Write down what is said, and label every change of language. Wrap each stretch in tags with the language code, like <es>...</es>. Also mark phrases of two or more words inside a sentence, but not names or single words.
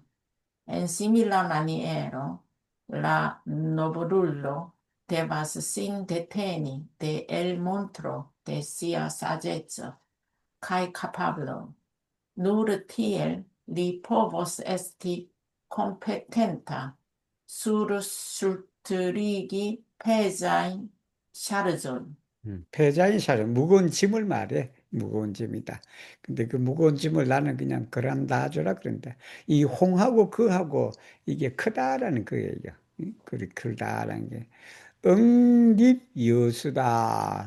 <eo>En simila maniero, la noblulo devas sin deteni de elmontro de sia saĝeco kaj kapablo. Nur tiel li povos esti kompetenta surŝultrigi pezajn ŝarĝojn.</eo> <ko>패자인 사람, 무거운 짐을 말해. 무거운 짐이다. 근데 그 무거운 짐을 나는 그냥 그란다 줘라 그런다. 이 홍하고 그하고 이게 크다라는 거예요. 그리 크다라는 게. 응립여수다.</ko>